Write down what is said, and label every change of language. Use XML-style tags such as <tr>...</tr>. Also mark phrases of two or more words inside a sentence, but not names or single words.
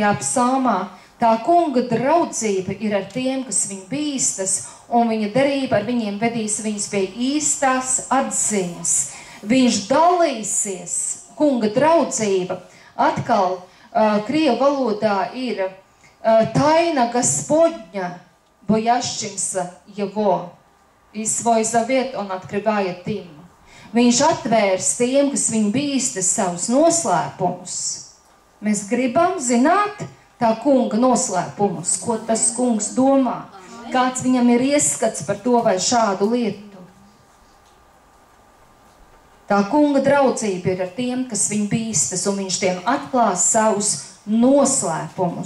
<lv>psalmā, tā kunga draudzība ir ar tiem, kas viņu bīstas, un viņa derība ar viņiem vedīs viņus pie īstās atziņas. Viņš dalīsies, kunga draudzība, atkal krievu valodā ir</lv> <ru>тайна Господня, боящимся Его, и свой завет Он открывает им.</ru> <lv>Viņš atvērs tiem, kas viņu bīstas, savus noslēpumus. Mēs gribam zināt tā kunga noslēpumus, ko tas kungs domā, kāds viņam ir ieskats par to vai šādu lietu. Tā kunga draudzība ir ar tiem, kas viņu bīstas, un viņš tiem atklās savus noslēpumus.</lv>